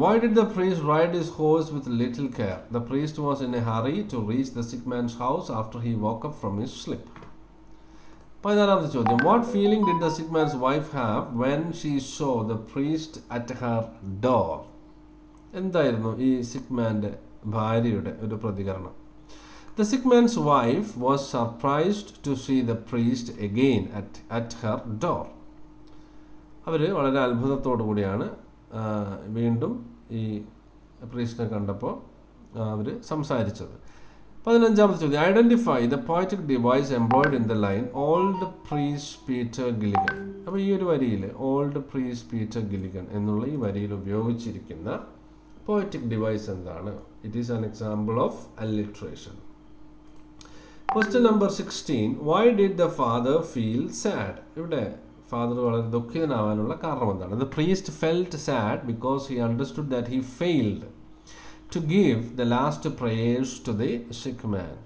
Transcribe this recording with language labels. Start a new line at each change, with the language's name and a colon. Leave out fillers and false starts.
English: Why did the priest ride his horse with little care? The priest was in a hurry to reach the sick man's house after he woke up from his sleep.
Malayalam: 14ാമത്തെ ചോദ്യം.
English: What feeling did the sick man's wife have when she saw the priest at her door?
Malayalam: എന്തായിരുന്നു ഈ സിക്ക് മാൻ്റെ ഭാര്യയുടെ ഒരു പ്രതികരണം?
English: The sick man's wife was surprised to see the priest again at her door.
Malayalam: അവർ വളരെ അത്ഭുതത്തോടു കൂടിയാണ് വീണ്ടും ഈ പ്രീസ്റ്റിനെ കണ്ടപ്പോൾ അവർ സംസാരിച്ചത്. 15ാമത്തെ ചോദ്യം.
English: Identify the poetic device employed in the line old priest Peter Gilligan.
Malayalam: അപ്പോൾ ഈ ഒരു വരിയിൽ ഓൾഡ് പ്രീസ്റ്റ് പീറ്റർ ഗിലിഗൻ എന്നുള്ള ഈ വരിയിൽ ഉപയോഗിച്ചിരിക്കുന്ന പോയറ്റിക് ഡിവൈസ് എന്താണ്?
English: It is an example of alliteration. Question number 16. Why did the father feel sad?
Malayalam: ഇവിടെ ഫാദർ വളരെ ദുഃഖിതനാവാനുള്ള കാരണം എന്താണ്?
English: The priest felt sad because he understood that he failed to give the last prayers to the sick man.